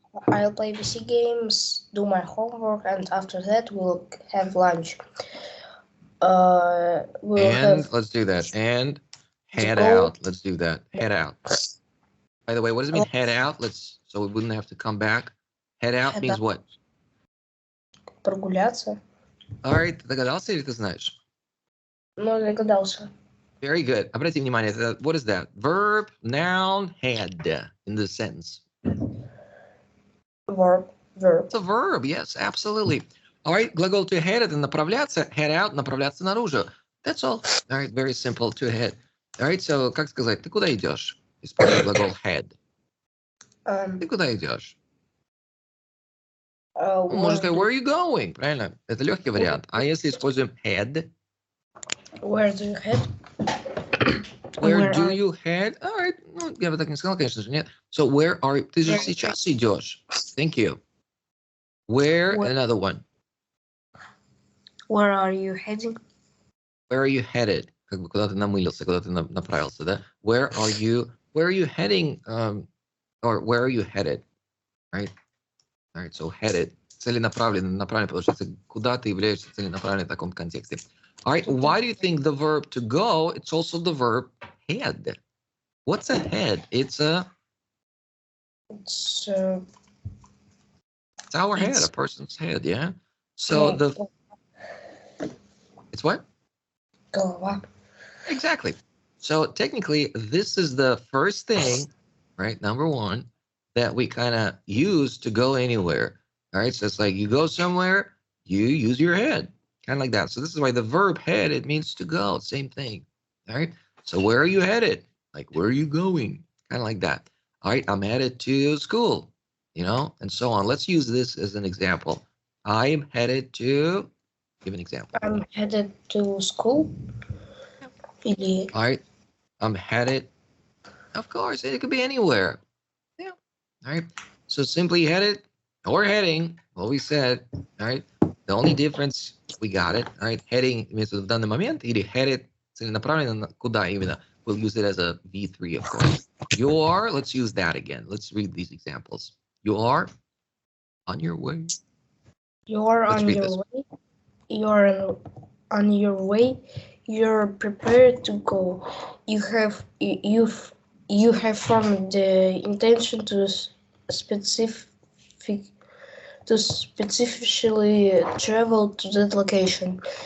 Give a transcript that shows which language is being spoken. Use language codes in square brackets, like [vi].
[en] I'll play PC games, do my homework, and after that we'll have lunch. Let's do that. And head out. Let's do that. Head out. By the way, what does it mean head out? So we wouldn't have to come back. Head out Head means out. what? [ru] Прогуляться. [en] All right, [ru] ты догадался или ты знаешь? Ну, догадался. [en] Very good. [ru] Обрати внимание, [en] what is that? Verb, noun, head in the sentence. Verb. It's a verb, yes, absolutely. All right, глагол to head — [ru] это направляться, [en] head out — [ru] направляться наружу. [en] That's all. All right, very simple, to head. All right, so [ru] как сказать, ты куда идешь? Используя глагол head. Ты куда идешь? Можно сказать, [en] where are you going? [ru] Правильно? Это легкий вариант. А если используем head? [en] Where do you head? Where do you head? All right. [ru] Ну, я бы так не сказал, конечно же, нет. [en] So where are you? [ru] Ты же сейчас идешь. [en] Thank you. Where, another one. Where are you heading? Where are you headed? [ru] Как бы куда ты намылился, куда ты направился, да? [en] Where are you heading? Or where are you headed? Right? All right, so headed. [ru] Целенаправленно, потому что куда ты являешься целенаправленным в таком контексте. [en] All right, why do you think the verb to go, it's also the verb head? What's a head? It's our head, a person's head, yeah? So it's what? Голова. Exactly. So technically, this is the first thing, right, number one, that we kind of use to go anywhere. All right, so it's like you go somewhere, you use your head. Kind of like that. So this is why the verb head, it means to go. Same thing. All right. So where are you headed? Like, where are you going? Kind of like that. All right. I'm headed to school, and so on. Let's use this as an example. I'm headed to, give an example. I'm headed to school. All right. I'm headed, of course, it could be anywhere. Yeah. All right. So simply headed or heading, what we said. All right. The only difference, we got it, all right? [ru] Heading имеется в данный момент, или headed целенаправленно куда именно? [en] We'll use it as a V3, of course. You are, let's use that again. Let's read these examples. You are on your way. You are on your way. You are on your way. You're prepared to go. You have formed the intention to specifically travel to that location.